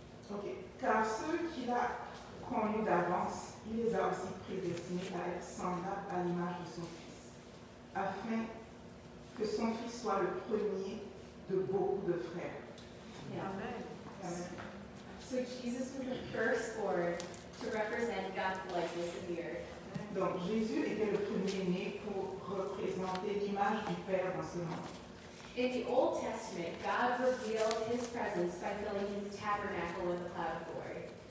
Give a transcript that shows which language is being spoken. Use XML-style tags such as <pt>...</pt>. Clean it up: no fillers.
<en>Ok.</en> <fr>Car ceux qu'il a connus d'avance, il les a aussi prédestinés à être semblables à l'image de son Fils, afin que son Fils soit le premier de beaucoup de frères. Amen. Amen.</fr> <en>So Jesus was the firstborn to represent God's likeness in the earth.</en> <fr>Donc Jésus était le premier-né pour représenter l'image du Père dans ce monde.</fr> <en>In the Old Testament, God revealed his presence by filling his tabernacle with a cloud of glory.</en>